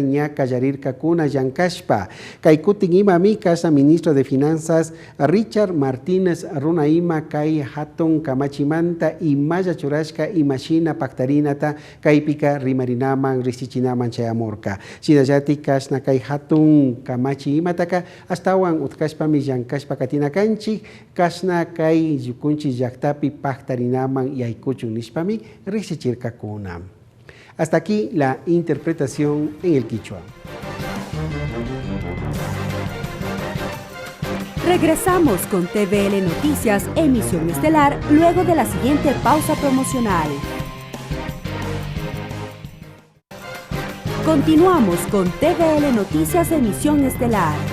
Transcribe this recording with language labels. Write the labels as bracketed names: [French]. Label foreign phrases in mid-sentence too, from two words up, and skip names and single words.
[Quechua] ña kallarirka kuna llankashpa kay kutin imami kasna [Spanish] ministro de finanzas [Quechua] Richard Martínez runa ima kay hatun kamachimanta imalla churashka imashina paktarinata kaypika rimarinaman riksichinaman chayamurka Shinayati kasna kay hatun kamachi imataka astawan utkashpami llankashpa katinakanchik kasna kay kunchi llaktapi paktarinaman yaykuchun nishpami riksichirka kuna. [Spanish] Hasta aquí la interpretación en el quichua. Regresamos con TVL Noticias, emisión estelar, luego de la siguiente pausa promocional. Continuamos con TVL Noticias, emisión estelar.